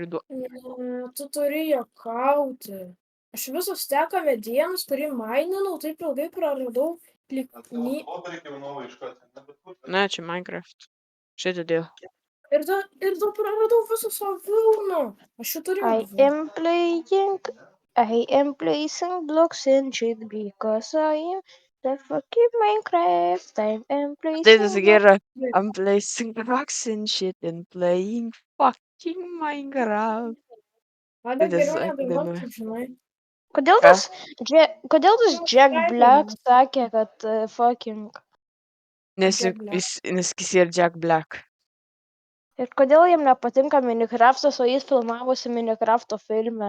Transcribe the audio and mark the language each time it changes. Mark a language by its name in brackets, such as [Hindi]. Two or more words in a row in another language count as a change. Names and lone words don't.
[Lithuanian] Ne, tu turi juokauti. Aš visą steką medienos, kurį maininau, taip ilgai praradau. Ne, čia Minecraft. Šitą dėl. Ir dar praradau visą savo vilną. Aš jau turiu. [English] I am placing blocks in shit because I am the fucking Minecraft. I am [Lithuanian] Tai [English] placing [Lithuanian] tas [English] blocks. [Lithuanian] gera. [English] I'm placing rocks and shit and playing fucking Minecraft. [Lithuanian] Gal Tai tas geriau nedainuok, dainuoja. kaip žinai. Kodėl Ką? tas Jack Black sakė, kad fucking... Nes Jack Black. jis yra Jack Black. Ir kodėl jam nepatinka Minecraftas, o jis filmavosi Minecrafto filme?